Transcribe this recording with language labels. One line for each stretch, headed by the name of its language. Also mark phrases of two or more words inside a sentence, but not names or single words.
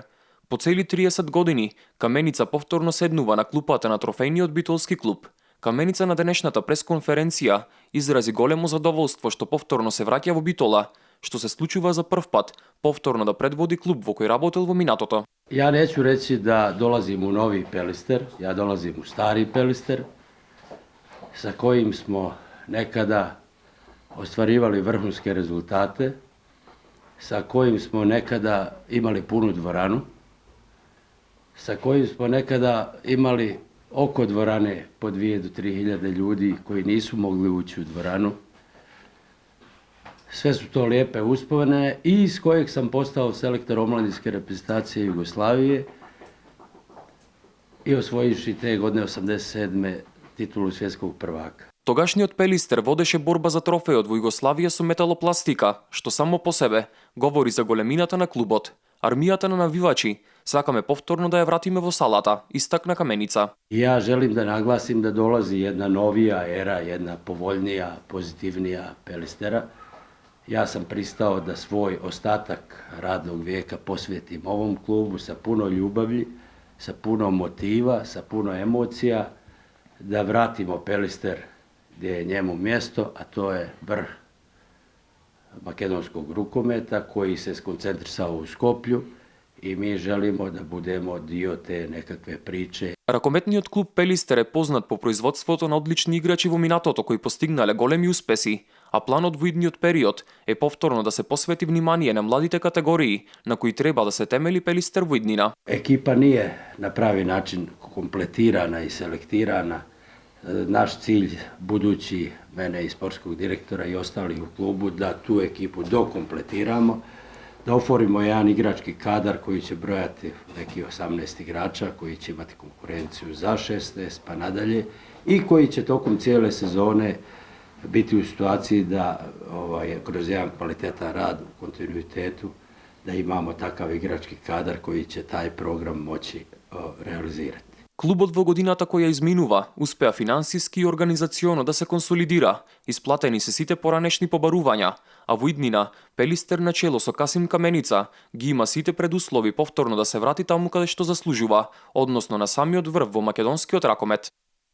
Macedonian: По цели 30 години Каменица повторно седнува на клупата на трофејниот битолски клуб. Каменица на денешната пресконференција изрази големо задоволство што повторно се враќа во Битола, што се случува за прв пат повторно да предводи клуб во кој работел во минатото.
Bosnian: Ja neću reći da dolazim u novi Pelister, ja dolazim u stari Pelister, sa kojim smo nekada ostvarivali vrhunske rezultate, sa kojim smo nekada imali punu dvoranu, sa kojim smo nekada imali oko dvorane po 2 do 3 hiljade ljudi koji nisu mogli ući u dvoranu. Sve su to lijepe uspomene i iz kojeg sam postao selektor omladinske reprezentacije Jugoslavije i osvojivši te godine 87. titulu svjetskog prvaka.
Macedonian: Тогашниот Пелистер водеше борба за трофејот во Југославија со металопластика, што само по себе говори за големината на клубот. Армијата на навивачи сакаме повторно да ја вратиме во салата, истакна Каменица.
Bosnian: Ja želim da naglasim da dolazi jedna novija era, jedna povoljnija, pozitivnija Pelistera. Ja sam pristao da svoj ostatak radnog vijeka posvetim ovom klubu sa puno ljubavi, sa puno motiva, sa puno emocija, da vratimo Pelister gdje je njemu mjesto, a to je vrh makedonskog rukometa koji se skoncentrisao u Skoplju i mi želimo da budemo dio te nekakve priče.
Macedonian: Ракометниот клуб Пелистер е познат по производството на одлични играчи во минатото кои постигнале големи успеси, а планот во идниот период е повторно да се посвети внимание на младите категории на кои треба да се темели Пелистер во иднина.
Bosnian: Ekipa nije na pravi način kompletirana i selektirana. Naš cilj, budući mene i sportskog direktora i ostalih u klubu, da tu ekipu dokompletiramo, da oforimo jedan igrački kadar koji će brojati neki 18 igrača, koji će imati konkurenciju za 16 pa nadalje i koji će tokom cijele sezone biti u situaciji da kroz jedan kvalitetan rad u kontinuitetu da imamo takav igrački kadar koji će taj program moći realizirati.
Macedonian: Клубот во годината која изминува успеа финансиски и организационо да се консолидира, исплатени се сите поранешни побарувања, а во иднина Пелистер на чело со Касим Каменица ги има сите предуслови повторно да се врати таму каде што заслужува, односно на самиот врв во македонскиот ракомет.